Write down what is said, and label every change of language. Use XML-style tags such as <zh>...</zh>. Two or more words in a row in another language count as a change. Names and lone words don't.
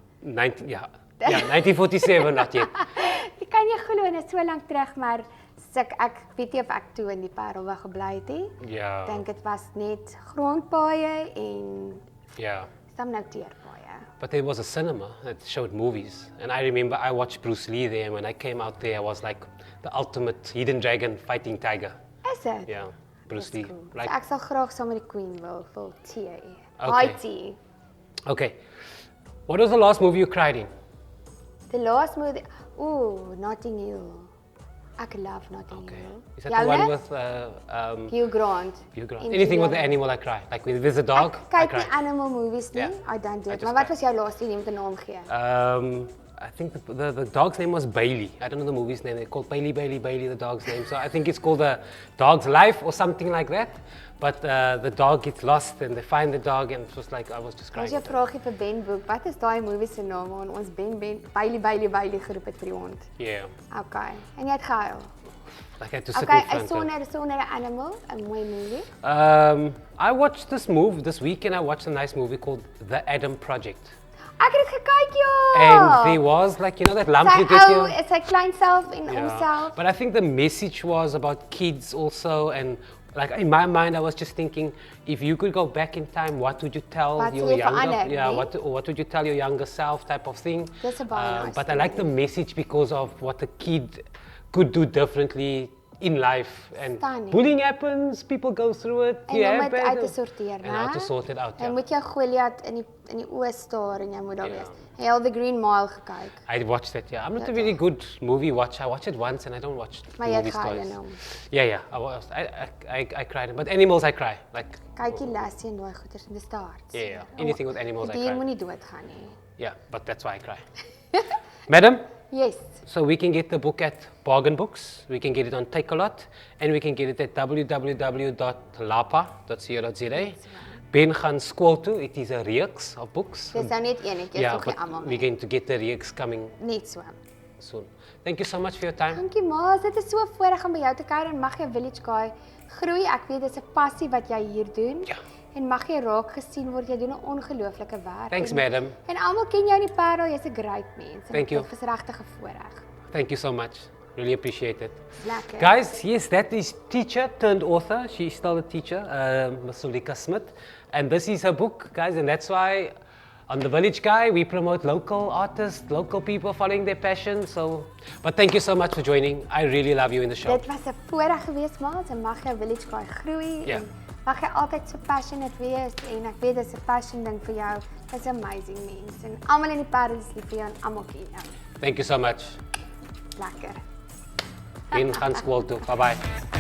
<en>1947, not yet.</en> <af>Ek kan nie glo dit is so lank terug, maar ek weet nie of ek toe in die Paarl gebly het nie.</af> <en>Yeah.</en> <af>Ek dink dit was net grondpaaie en</af> <en>Yeah.</en> <af>some nou teerpaaie.</af> <en>But there was a cinema that showed movies, and I remember I watched Bruce Lee there, and when I came out there, I was like the ultimate hidden dragon fighting tiger.</en> <af>Is dit?</af> <en>Yeah, Bruce That's Lee. cool. Like,</en> <af>So ek sal graag saam met die Queen wil tea.</af> <en>Okay. Hi tea. okay. What was the last movie you cried in? The last movie, Notting Hill.</en> <af>Ek love Notting</af> <en>Okay. Hill. Is that the one</en> <af>Joune?</af> <en>with Hugh Grant. Hugh Grant?</en> <af>En</af> <en>Anything with the Julia animal, I cry. Like if there's a dog,</en> <af>Ek</af> <en>I</en> <af>kyk nie</af> <en>cry.</en> <af>animal movies nie.</af> <en>Yeah. I don't do I it. just</en> <af>Maar wat</af> <en>cry.</en> <af>was jou laaste een met 'n naam gee?</af> <en>I think the dog's name was Bailey. I don't know the movie's name. They called Bailey, the dog's name. So I think it's called The Dog's Life or something like that. But the dog gets lost and they find the dog, and it was like, I was just</en> <af>Ons</af> <en>crying.</en> <af>jou vraagie vir Ben Boek. Wat is daai movie se naam waar ons Bailey geroep het vir die hond?</af> <en>Yeah.</en> <af>Okay. En jy het gehuil.</af> <en>Like I had to sit Okay, in front of</en> <af>sonder 'n animal, 'n mooi movie.</af> <en>I watched this weekend. I watched a nice movie called The Adam Project.</en> <af>Ek het dit gekyk, ja.</af> <en>And there was like, you know that lump you get</en> <af>Sy</af> <en>here?</en> <af>is sy klein self en</af> <en>Yeah.</en> <af>homself.</af> <en>But I think the message was about kids also, and like in my mind I was just thinking, if you could go back in time, what would you tell</en> <af>Wat</af> <en>your</en> <af>sou jy</af> <en>younger</en> <af>verander, nee?</af> <en>what would you tell your younger self type of thing.</en> <af>Dis 'n baie nice</af> <en>But I like the message because of what the kid could do differently in life, and Stunning. bullying happens, people go through it.</en> <af>En</af> <en>you</en> <af>om</af> <en>have</en> <af>dit</af> <en>bad-</en> <af>uit te sorteer,</af> <en>and how to sort it out.</en> <af>Jy</af> <en>Yeah.</en> <af>moet jou Goliath in die oë staar en jy moet daar Ja. wees. Jy het al The Green Mile gekyk.</af> <en>I watched it. Yeah, I'm not a That's really good movie watcher. I watch it once and I don't watch</en> <af>Maar jy het</af> <en>movies</en> <af>gehuil</af> <en>twice.</en> <af>in hom.</af> <en>Yeah. I cried. But animals, I cry. Like,</en> <af>Kyk jy Lassie en daai goeters in die staart.</af> <en>yeah. Anything with animals, I</en> <af>Die dier</af> <en>cry.</en> <af>moenie doodgaan nie.</af> <en>Yeah, but that's why I cry. Madam, Yes. so we can get the book at Bargain Books. We can get it on Takealot, and we can get it at www.lapa.co.za.</en> <af>Ben gaan skool toe.</af> <en>It is a reeks of books.</en> <af>Dis nou net een, ek is</af> <en>Yeah,</en> <af>nog nie</af> <en>but</en> <af>almal</af> <en>we're</en> <af>nie.</af> <en>going to get the reeks coming</en> <af>Net so.</af> <en>soon. Thank you so much for your time.</en> <af>Dankie Maas, dit is so 'n voorreg om by jou te kuier en mag jy Village Guy groei. Ek weet dis 'n passie wat jy hier doen. Ja. En mag jy raak gesien word. Jy doen 'n ongelooflike werk.</af> <en>Thanks,</en> <af>en,</af> <en>madam.</en> <af>En almal ken jou in die Paarl, jy's 'n great mens.</af> <en>Thank you.</en> <af>Dit is regtig 'n voorreg.</af> <en>Thank you so much. Really appreciate it.</en> <af>Lekker.</af> <en>Guys, yes, that is teacher turned author. She's still a teacher, Ms. Zuleka Smit. And this is her book, guys, and that's why on The Village Guy, we promote local artists, local people following their passion. So, but thank you so much for joining. I really love you in the show.</en> <af>Dit was 'n voorreg geweest, Maas, en mag jou Village Guy groei. Ja. En mag jy altyd so passionate wees en ek weet dis 'n passion ding vir jou. Dis amazing mens. En almal in die Paarl is lief vir jou en almal ken jou.</af> <en>Thank you so much.</en> <af>Lekker. Ben gaan skool toe. Bye-bye.</af>